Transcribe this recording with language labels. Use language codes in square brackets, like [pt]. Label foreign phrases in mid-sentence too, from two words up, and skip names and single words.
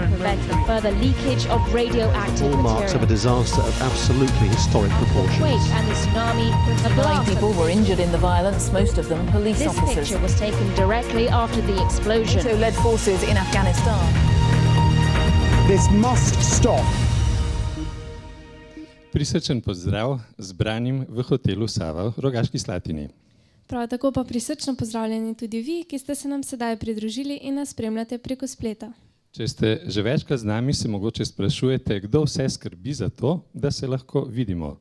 [en] prevent the further leakage of radioactive hallmarks of a disaster of absolutely historic proportions. Quake and the tsunami. A 9 blast. people were injured in the violence, most of them police This officers. picture was taken directly after the explosion. NATO led forces in Afghanistan. This must stop. [sl] Prisrčen pozdrav zbranim v hotelu Sava v Rogaški Slatini. Prav tako pa prisrčno pozdravljeni tudi vi, ki ste se nam sedaj pridružili in nas spremljate preko spleta. Če ste že večkrat z nami, se mogoče sprašujete, kdo vse skrbi za to, da se lahko vidimo.